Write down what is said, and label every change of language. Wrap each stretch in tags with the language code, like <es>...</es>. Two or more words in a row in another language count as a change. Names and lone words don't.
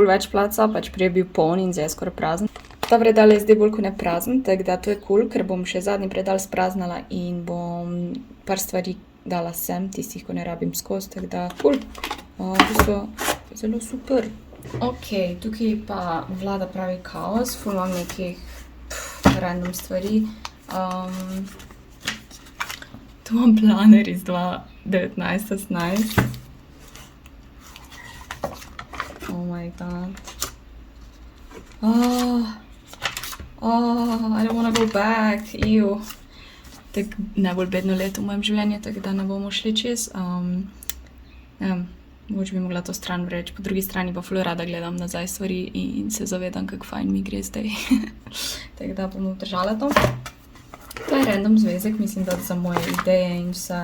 <sl>več placa, pač prej je bil poln in zdaj je skoraj prazen. Ta predal je zdaj bolj kot ne prazen, tako da to je cool, ker bom še zadnji predal spraznala in bom par stvari dala sem, tistih, ko ne rabim skozi, tako da cool. To so zelo super. Ok, tukaj pa vlada pravi kaos, ful imam nekih random stvari. Tu imam planer iz 2019-18.</sl> <en>Oh my god. I don't wanna go back. Ew.</en> <sl>Tak najbolj bedno leto v mojem življenju, tako da ne bomo šli čez. Mogoče bi mogla to stran vreči, po drugi strani pa ful rada gledam nazaj stvari in se zavedam, kako fajn mi gre zdaj. Tako da bom obdržala to. To je random zvezek, mislim, da za moje ideje in vse.</sl>